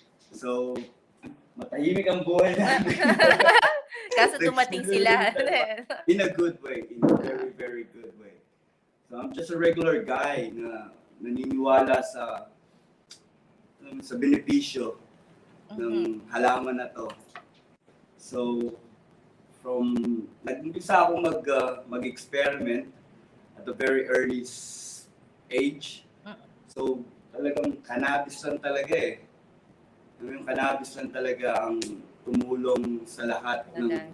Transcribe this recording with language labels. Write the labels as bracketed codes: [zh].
[tl] So, matahimik ang buhay namin. Kaso dumating sila. [en] In a good way, in a very, very good way. So I'm just a regular guy [tl] na naniniwala sa benepisyo ng halaman na to. [en] So from [tl] nag-umpisa ako mag-experiment [en] at a very early age. [tl] So talagang cannabis lang talaga eh. Yung cannabis lang talaga ang tumulong sa lahat ng